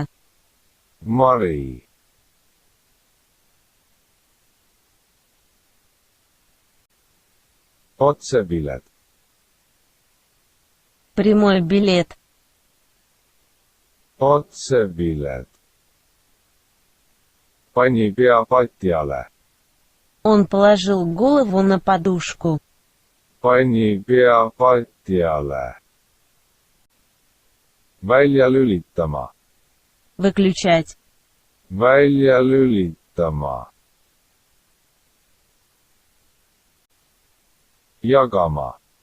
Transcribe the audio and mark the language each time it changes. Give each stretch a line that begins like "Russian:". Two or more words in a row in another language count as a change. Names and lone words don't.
Estonian: Mari. Otsepilet.
Russian: Прямой билет.
Estonian: Otsepilet. Pani pea patjale.
Russian: Он положил голову на подушку.
Estonian: Pani pea patjale. Välja lülitama.
Russian: Выключать.
Estonian: Välja lülitama. Jagama.